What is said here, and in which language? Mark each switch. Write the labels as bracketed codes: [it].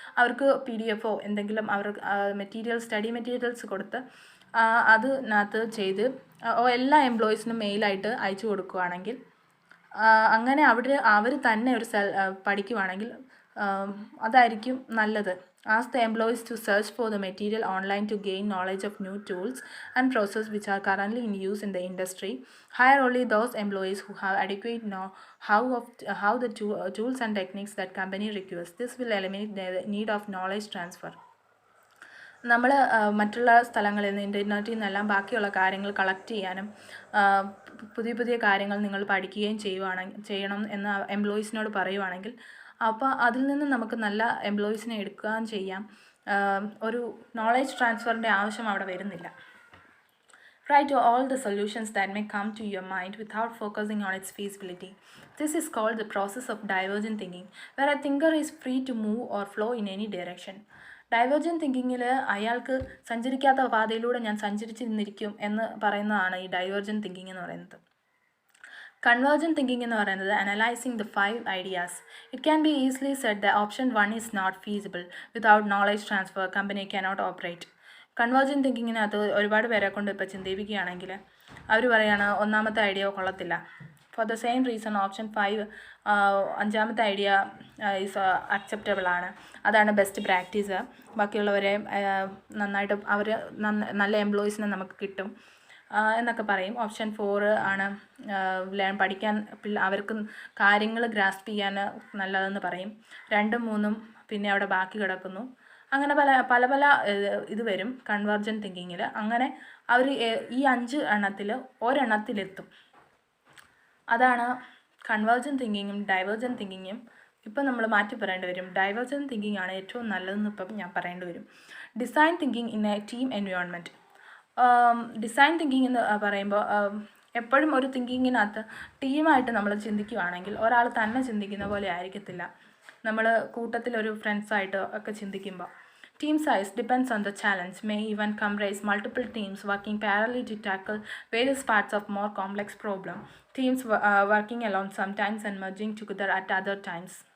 [ml] അവർക്ക് PDF എന്തെങ്കിലും അവർക്ക് സ്റ്റഡി മെറ്റീരിയൽസ് കൊടുത്ത് അതിനകത്ത് ചെയ്ത് എല്ലാ എംപ്ലോയീസിനും മെയിലായിട്ട് അയച്ചു കൊടുക്കുകയാണെങ്കിൽ, അങ്ങനെ അവർ തന്നെ ഒരു പഠിക്കുവാണെങ്കിൽ അതായിരിക്കും നല്ലത്. [en] Ask the employees to search for the material online to gain knowledge of new tools and processes which are currently in use in the industry. Hire only those employees who have adequate know how the tools and techniques that company requires. This will eliminate the need of knowledge transfer. [ml] നമ്മൾ മറ്റുള്ള സ്ഥലങ്ങളിൽ നിന്ന് ഇൻ്റർനെറ്റിൽ നിന്നെല്ലാം ബാക്കിയുള്ള കാര്യങ്ങൾ collect ചെയ്യാനും പുതിയ പുതിയ കാര്യങ്ങൾ നിങ്ങൾ പഠിക്കുകയും ചെയ്യണം എന്ന് എംപ്ലോയീസിനോട് പറയുവാണെങ്കിൽ അപ്പോൾ അതിൽ നിന്ന് നമുക്ക് നല്ല എംപ്ലോയീസിനെ എടുക്കുകയും ചെയ്യാം. ഒരു നോളേജ് ട്രാൻസ്ഫറിൻ്റെ ആവശ്യം അവിടെ വരുന്നില്ല. [en] Write all the solutions that may come to your mind without focusing on its feasibility. This is called the process of divergent thinking, where a thinker is free to move or flow in any direction. [ml] Divergent തിങ്കിങ്ങിൽ അയാൾക്ക് സഞ്ചരിക്കാത്ത പാതയിലൂടെ ഞാൻ സഞ്ചരിച്ചിരുന്നിരിക്കും എന്ന് പറയുന്നതാണ് ഈ divergent thinking എന്ന് പറയുന്നത്. [en] convergent thinking [ml] എന്ന് പറയുന്നത് [en] Analysing the 5 ideas. It can be easily said the option 1 is not feasible. Without knowledge transfer, company cannot operate. [ml] Convergent തിങ്കിങ്ങിനകത്ത് ഒരുപാട് പേരെ കൊണ്ട് ഇപ്പോൾ ചിന്തിപ്പിക്കുകയാണെങ്കിൽ അവർ പറയുകയാണ് ഒന്നാമത്തെ ഐഡിയ കൊള്ളത്തില്ല. [en] for the same reason [ml] option 5 അഞ്ചാമത്തെ ഐഡിയ ഈസ് അക്സെപ്റ്റബിൾ ആണ്, അതാണ് ബെസ്റ്റ് പ്രാക്ടീസ്, ബാക്കിയുള്ളവരെ നന്നായിട്ട് അവർ നല്ല എംപ്ലോയീസിനെ നമുക്ക് കിട്ടും എന്നൊക്കെ പറയും. ഓപ്ഷൻ 4 ആണ് പഠിക്കാൻ അവർക്ക് കാര്യങ്ങൾ ഗ്രാസ്പ് ചെയ്യാൻ നല്ലതെന്ന് പറയും. 2ഉം 3ഉം പിന്നെ അവിടെ ബാക്കി കിടക്കുന്നു. അങ്ങനെ പല പല ഇത് വരും കൺവേർജൻറ്റ് തിങ്കിങ്ങിൽ. അങ്ങനെ അവർ ഈ 5 എണ്ണത്തിൽ ഒരെണ്ണത്തിലെത്തും. അതാണ് കൺവേർജൻറ്റ് തിങ്കിങ്ങും ഡൈവേർജൻറ്റ് തിങ്കിങ്ങും. ഇപ്പം നമ്മൾ മാറ്റി പറയേണ്ടി വരും. ഡൈവേർജൻറ്റ് തിങ്കിങ് ആണ് ഏറ്റവും നല്ലതെന്ന് ഇപ്പം ഞാൻ പറയേണ്ടി വരും. [en] Design thinking in a team environment. [ml] Design thinking എന്ന് പറയുമ്പോൾ എപ്പോഴും ഒരു തിങ്കിങ്ങിനകത്ത് ടീമായിട്ട് നമ്മൾ ചിന്തിക്കുകയാണെങ്കിൽ ഒരാൾ തന്നെ ചിന്തിക്കുന്ന പോലെ ആയിരിക്കത്തില്ല. നമ്മൾ കൂട്ടത്തിലൊരു ഫ്രണ്ട്സായിട്ട് ഒക്കെ ചിന്തിക്കുമ്പോൾ [en] team size depends on the challenge, may even comprise multiple teams working parallelly to tackle various parts of more complex problem. Teams working alone sometimes and merging together at other times.